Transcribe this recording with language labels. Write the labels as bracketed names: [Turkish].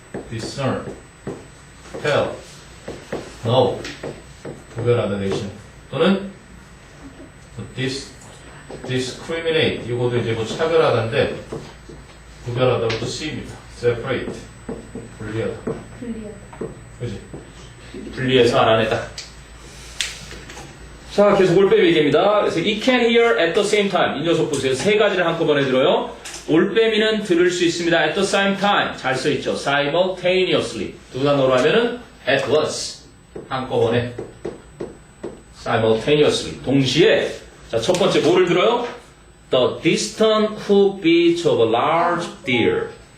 [Korean] discern, tell, know 구별하다 대신 또는 discriminate 이것도 이제 뭐 차별하다인데 구별하다부터 C입니다. separate 분리하다. 그지? 분리해서 알아내다. 자, 계속 올빼미 얘기입니다. [English] 그래서 it can hear at the same time. [Korean] 이 녀석 보세요. 세 가지를 한꺼번에 들어요. 올빼미는 들을 수 있습니다. [English] at the same time. [Korean] 잘 써있죠. [English] simultaneously. [Korean] 두 단어로 하면은 at once. 한꺼번에. simultaneously. 동시에. 자, 첫 번째 뭐를 들어요? [English] The distant hoofbeats of a large deer.